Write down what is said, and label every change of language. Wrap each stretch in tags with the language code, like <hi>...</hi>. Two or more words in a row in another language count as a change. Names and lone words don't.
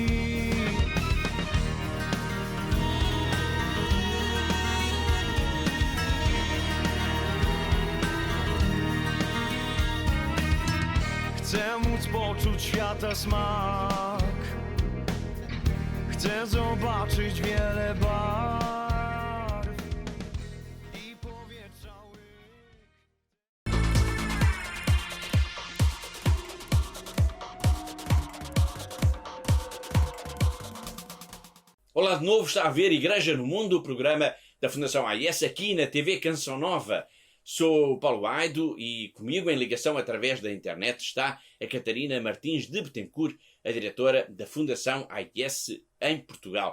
<pl>Chcę móc poczuć świata smak, chcę zobaczyć wiele barw i powietrza łyk.</pl> <pt>Olá de novo, está a ver Igreja no Mundo, o programa da Fundação AES aqui na TV Canção Nova. Sou Paulo Aido e comigo em ligação através da internet está a Catarina Martins de Betancourt, a diretora da Fundação AES em Portugal.</pt>